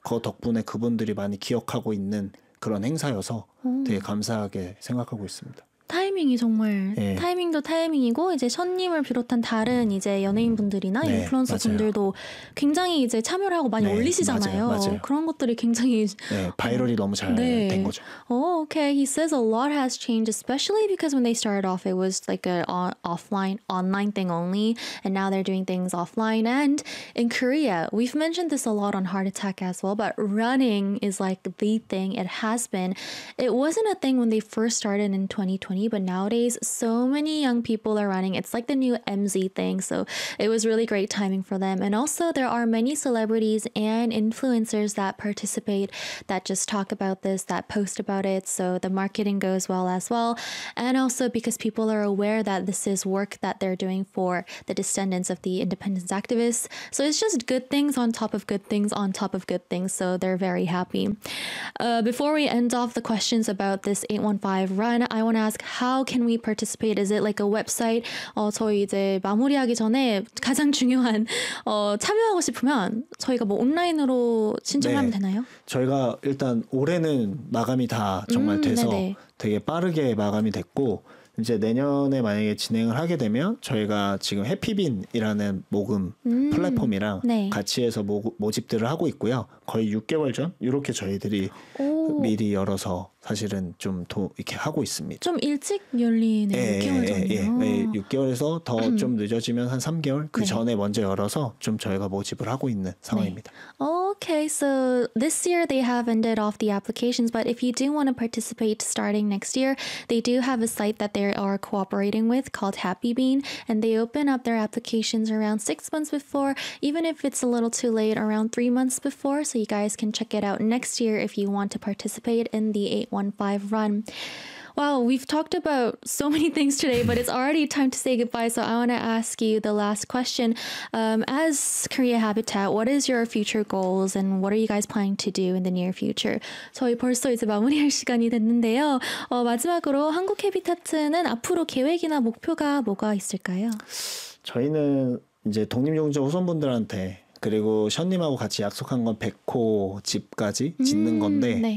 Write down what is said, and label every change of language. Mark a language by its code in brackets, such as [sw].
[ko] 그 덕분에 그분들이 많이 기억하고 있는 그런 행사여서 되게 감사하게 생각하고 있습니다. 타이밍이 정말 네. 타이밍도 타이밍이고 이제 션님을 비롯한 다른 이제 연예인분들이나 네, 인플루언서분들도 굉장히 이제 참여를 하고 많이 네, 올리시잖아요. 맞아요, 맞아요. 그런 것들이 굉장히 네, 바이럴이 너무 잘 된 네. 거죠. [en] Oh, okay, he says a lot has changed, especially because when they started off, it was like an online thing only, and now they're doing things offline and in Korea. We've mentioned this a lot on Heart Attack as well, but running is like the thing. It has been. It wasn't a thing when they first started in 2020, but nowadays so many young people are running. It's like the new MZ thing. So it was really great timing for them. And also there are many celebrities and influencers that participate, that just talk about this, that post about it. So the marketing goes well as well. And also because people are aware that this is work that they're doing for the descendants of the independence activists. So it's just good things on top of good things on top of good things. So they're very happy. Before we end off the questions about this 8.15 run, I want to ask, how can we participate? Is it like a website? [ko] 저희 이제 마무리하기 전에 가장 중요한 참여하고 싶으면 저희가 뭐 온라인으로 신청하면 네. 되나요? 저희가 일단 올해는 마감이 다 정말 돼서 네네. 되게 빠르게 마감이 됐고 이제 내년에 만약에 진행을 하게 되면 저희가 지금 해피빈이라는 모금 플랫폼이랑 네. 같이 해서 모집들을 하고 있고요. 거의 6개월 전 이렇게 저희들이 미리 열어서 사실은 좀 이렇게 하고 있습니다. 좀 일찍 열리는 예, 6개월 전이요. 예, 6개월에서 더 좀 늦어지면 한 3개월 그 네. 전에 먼저 열어서 좀 저희가 모집을 하고 있는 상황입니다. 네. [en] Okay, so this year they have ended off the applications, but if you do want to participate starting next year, they do have a site that they are cooperating with called Happy Bean, and they open up their applications around 6 months before, even if it's a little too late, around 3 months before. So you guys can check it out next year if you want to participate in the 815 run. Wow, we've talked about so many things today, but it's already time to say goodbye. So I want to ask you the last question. As Korea Habitat, what is your future goals and what are you guys planning to do in the near future? [ko] 저희 벌써 이제 마무리할 시간이 됐는데요. 마지막으로 한국 해비타트는 앞으로 계획이나 목표가 뭐가 있을까요? 저희는 이제 독립용자 후손분들한테 그리고 션님하고 같이 약속한 건 100호 집까지 짓는 건데 네.